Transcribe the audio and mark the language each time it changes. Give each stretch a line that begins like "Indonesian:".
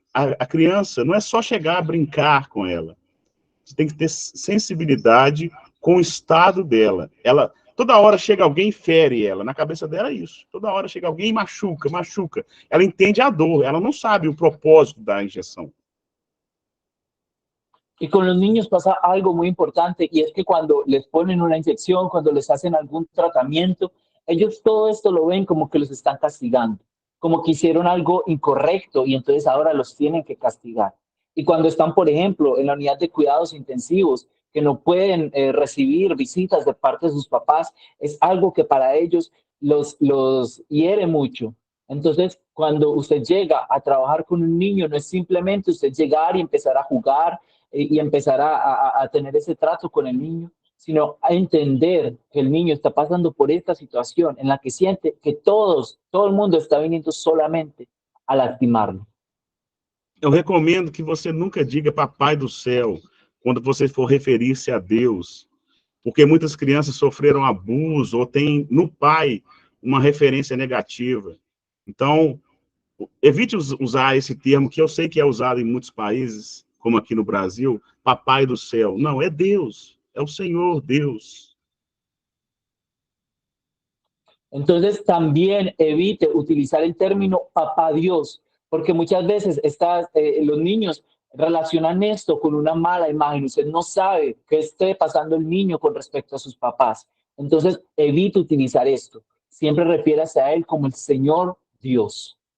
Portuguese: A criança não é só chegar a brincar com ela. Você tem que ter sensibilidade com o estado dela. Toda hora chega alguém e fere ela. Na cabeça dela é isso. Toda hora chega alguém e machuca. Ela entende a dor. Ela não sabe o propósito da injeção.
Spanish: Y con los niños pasa algo muy importante y es que cuando les ponen una inyección, cuando les hacen algún tratamiento, ellos todo esto lo ven como que los están castigando, como que hicieron algo incorrecto y entonces ahora los tienen que castigar. Y cuando están, por ejemplo, en la unidad de cuidados intensivos, que no pueden recibir visitas de parte de sus papás, es algo que para ellos los hiere mucho. Entonces, cuando usted llega a trabajar con un niño, no es simplemente usted llegar y empezar a jugar y empezar a tener ese trato con el niño, sino a entender que el niño está pasando por esta situación en la que siente que todo el mundo está viniendo solamente a lastimarlo.
Portuguese: Eu recomendo que você nunca diga Papai do Céu quando você for referir-se a Deus, porque muitas crianças sofreram abuso ou têm no pai uma referência negativa. Então, evite usar esse termo, que eu sei que é usado em muitos países, como aqui no Brasil, Papai do Céu. Não, é Deus, é o Senhor Deus.
Spanish: Entonces, también evite utilizar el término Papá Dios, porque muchas veces los niños relacionan esto con una mala imagen. Usted no sabe qué esté pasando el niño con respecto a sus papás. Entonces, evite utilizar esto. Siempre refiérase a él como el Señor Dios.